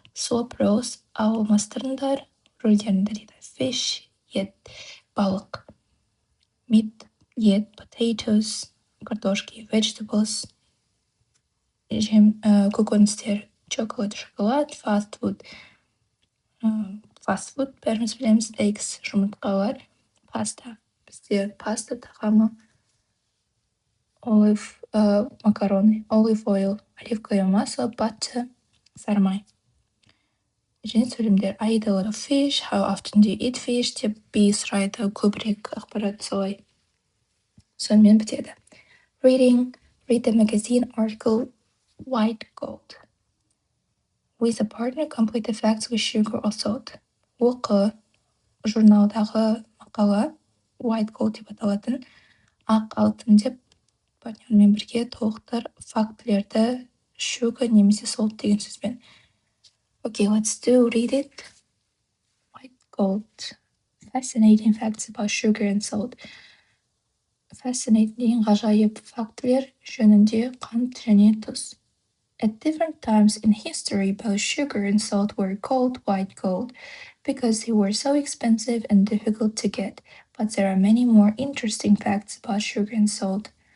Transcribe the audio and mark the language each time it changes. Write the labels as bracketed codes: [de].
[en] Swap roles, [kk] алмастырыңдар рөлдеріңді дейді. [en] Fish, [kk] ет, балық. [en] Meat, [kk] ет, [en] potatoes, [ru] картошки, [en] vegetables, [kk] көкөністер, [en] chocolate, [kk] шоколад, [en] fast food. Fast food, [kk] бәріміз білеміз, [en] steaks, [kk] жұмыртқалар, паста. Бізде паста тағамы, макароны, [en] olive oil, [ru] оливковое масло, [en] butter, [kk] сармай. Және сөйлемдер, [en] I eat a lot of fish, how often do you eat fish, [kk] деп B сұрайды, көбірек ақпарат солай. Сонымен бітеді. [en] Reading, read the magazine article, white gold. With a partner, complete the facts with sugar or salt. [kk] Оқы журналдағы мақала, [en] white gold [kk] деп аталатын, ақ алтын деп партнермен бірге толықтыр фактілерді sugar немесе salt деген сөзбен. [en] Okay, let's read it. White gold. Fascinating facts about sugar and salt. Fascinating, [kk] ғажайып фактілер жөнінде қант және тұз. [en] At different times in history, both sugar and salt were called white gold because they were so expensive and difficult to get. But there are many more interesting facts about sugar and salt.